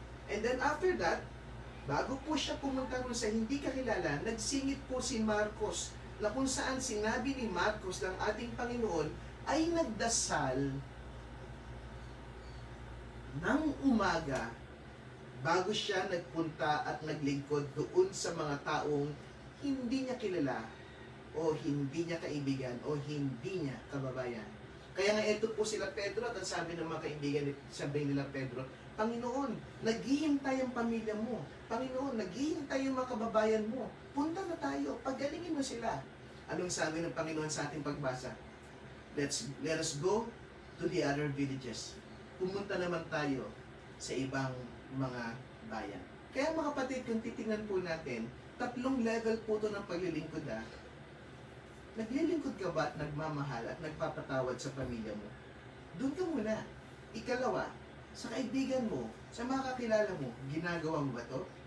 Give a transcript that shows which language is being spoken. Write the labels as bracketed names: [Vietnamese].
[English] And then after that, [Filipino] bago po siya pumunta ron sa hindi kakilala, nagsingit po si Marcos na kung saan sinabi ni Marcos ng ating Panginoon ay nagdasal ng umaga bago siya nagpunta at naglingkod doon sa mga taong hindi niya kilala o hindi niya kaibigan o hindi niya kababayan. Kaya nga ito po sila Pedro at ang sabi ng mga kaibigan, sabi nila Pedro, Panginoon, naghihintay ang pamilya mo. Panginoon, naghihintay yung mga kababayan mo. Punta na tayo, pagalingin mo sila. Anong sabi ng Panginoon sa ating pagbasa? [English] Let us go to the other villages. [Filipino] Pumunta naman tayo sa ibang mga bayan. Kaya mga kapatid, kung titingnan po natin, tatlong level po ito ng paglilingkod. Naglilingkod ka ba at nagmamahal at nagpapatawad sa pamilya mo? Doon ka muna. Ikalawa, sa kaibigan mo, sa mga kakilala mo, ginagawa mo ba ito?